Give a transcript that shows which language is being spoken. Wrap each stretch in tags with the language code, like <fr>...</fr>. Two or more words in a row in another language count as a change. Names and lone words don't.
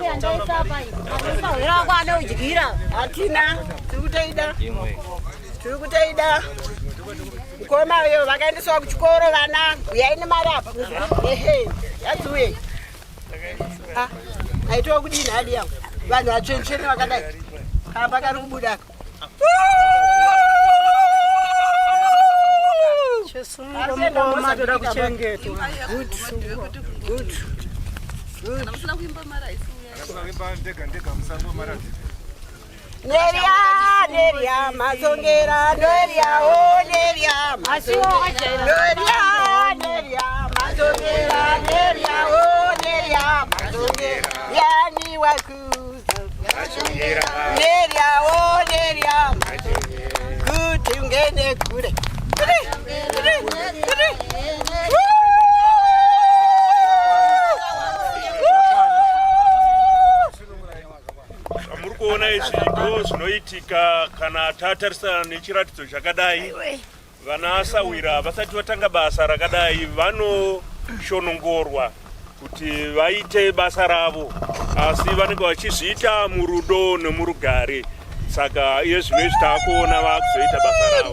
<sn>hatina tiri kutoida mukoma uyo vakaendeswa kuchikoro vana uyai nemarapa ehe yadziuye aitowa kudini hadi yangu vanhu vatsventsvene vakadai kamba kari kubudaka chisungo kuchengetwa Neria mazongera neria o neria mazongera neria o neria mazongera yani wakuza neria o neria kuti ungene kure muri kuona izvi ndo zvinoitika kana tatarisana nechiratidzo chakadai vana asawira vasati vatanga basa rakadai vanoshonongorwa kuti vaite basa ravo asi vanenge vachizviita murudo nemurugare saka iye zvino izvi taakuona vakuzoita basa ravo</sn>